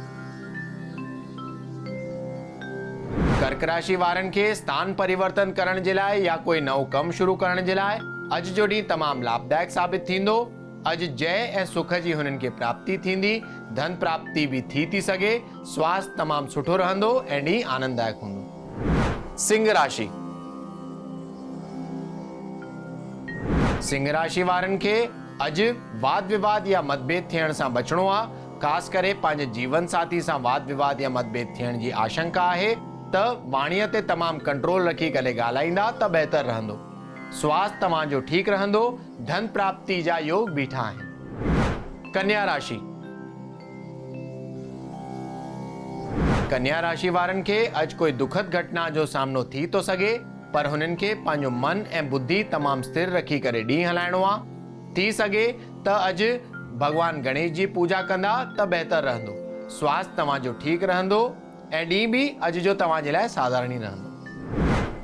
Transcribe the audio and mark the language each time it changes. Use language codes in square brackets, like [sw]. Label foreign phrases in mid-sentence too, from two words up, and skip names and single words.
[sd] कर्क राशि वारनि खे स्थान परिवर्तन करण जे लाइ या कोई नओं कम शुरू करण जे लाइ अॼु जो ॾींहुं तमामु लाभदायक साबित थींदो। अॼु जय ऐं सुख जी हुननि खे प्राप्ति थींदी। धन प्राप्ति भी थी सघे। स्वास्थ्य तमामु सुठो रहंदो ऐं ॾींहुं आनंददायक हूंदो। सिंह राशि। सिंह राशि वारनि खे अॼु वाद विवाद या मतभेद थियण सां बचणो आहे। ख़ासि करे पंहिंजे जीवन साथी सां वाद विवाद या मतभेद थियण जी आशंका आहे त वाणीअ ते तमामु कंट्रोल रखी करे ॻाल्हाईंदा त बहितर रहंदो। स्वास्थ्य तव्हांजो ठीकु रहंदो। धन प्राप्ति जा योग बीठा आहिनि। कन्या राशि। कन्या राशि वारनि खे अॼु कोई दुखद घटना जो सामनो थी तो सघे, पर हुननि खे पंहिंजो मन ऐं बुद्धि तमामु स्थिर रखी करे ॾींहुं हलाइणो आहे। थी सघे त अॼु भगवान गणेश जी पूजा कंदा त बहितर रहंदो। स्वास्थ्य तव्हांजो ठीकु रहंदो ऐं ॾींहुं भी अॼु जो तव्हांजे लाइ साधारण ई रहंदो।